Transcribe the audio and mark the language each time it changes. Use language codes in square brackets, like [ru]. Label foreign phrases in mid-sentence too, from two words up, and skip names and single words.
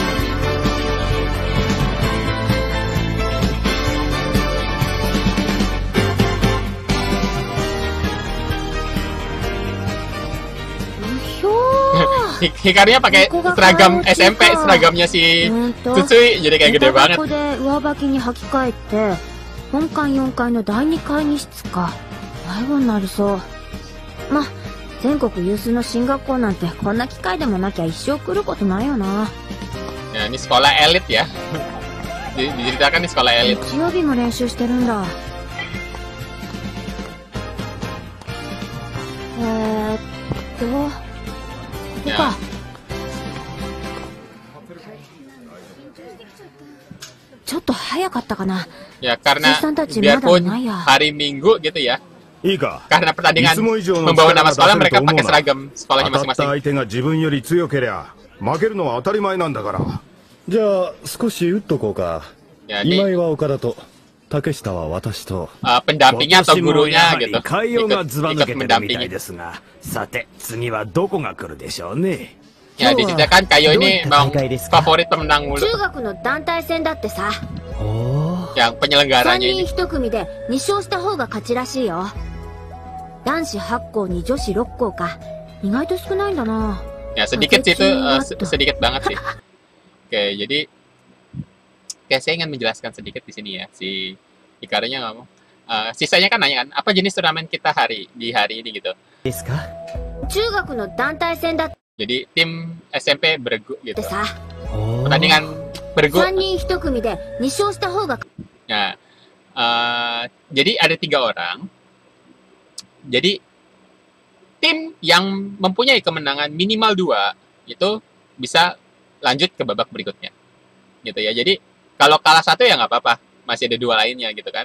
[id] Hikarinya pakai seragam SMP, seragamnya si Tsutsui, jadi kayak gede banget. [ja] ここで上履きに履き替えて本館4階の第2会議室か。迷子になりそう。ま、全国有数の進学校なんてこんな機会でもなきゃ一生来ることないよな。 [id] Ya, ini sekolah elit ya. Diceritakan di sekolah elit. [ja] 日曜日も練習してるんだ。ここか。ちょっと早かったかな。 [id] Ya karena biarpun hari Minggu gitu ya. Karena pertandingan membawa nama sekolah, mereka pakai seragam sekolahnya masing-masing. [ja] じゃあ少し打っとこうか。今井は岡田と竹下は私と。 [id] pendampingnya atau gurunya gitu. [ja] 海洋がずば抜けてるみたい [id] mendampingi. [ja] ですが、さて次はどこが来るでしょうね。 [id] Ya diceritakan Kayo ini memang favorit pemenang mulu. [ja] 中学の団体戦だってさ。 [id] Yang 3 penyelenggaranya [ja] 人 [id] ini. [ja] 1 組で2勝した方が勝ちらしいよ。男子8校に女子6校か。意外と少ないんだな。 [id] Ya sedikit sih itu, sedikit banget sih. Oke, jadi saya ingin menjelaskan sedikit di sini ya. Si Hikarunya ngomong. Sisanya kan nanya kan, apa jenis turnamen kita di hari ini gitu. [ja] ですか。中学の団体戦だって [id] Jadi tim SMP bergu gitu. [ja] さ。 [id] Pertandingan bergu. [ja] 3 人1組で2勝した方が。 [id] Nah, jadi ada 3 orang. Jadi tim yang mempunyai kemenangan minimal 2 itu bisa lanjut ke babak berikutnya, gitu ya. Jadi kalau kalah 1 ya nggak apa-apa, masih ada 2 lainnya gitu kan.